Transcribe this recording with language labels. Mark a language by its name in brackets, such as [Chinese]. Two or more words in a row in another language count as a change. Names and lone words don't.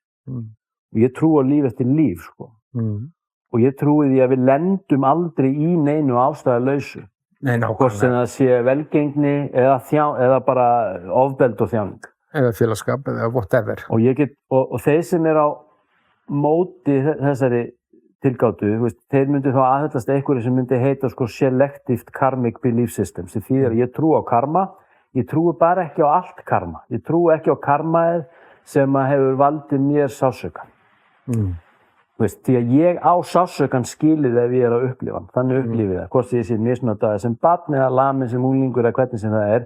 [Icelandic] Og ég trúi á líf eftir líf, sko. Og ég trúi því að við lendum aldrei í neinu ástæðulausu. Nei, hvort sem það sé velgengni eða bara ofbeld og þjáning. Eða félagskap eða whatever. Og þeir sem á móti þessari tilgátu, þeir myndu þá aðhyllast einhverju sem myndi heita sko [English] selective karmic belief systems. [Icelandic] Því að ég trúi á karma, ég trúi bara ekki á allt karma. Ég trúi ekki á karmaið sem hefur valdið mér sársauka. Því að ég á sársaukan skilið ef ég að upplifa hann. Þannig upplifið það. Hvort ég sé misnotaði sem barn eða lamin sem unglingur eða hvernig sem það er.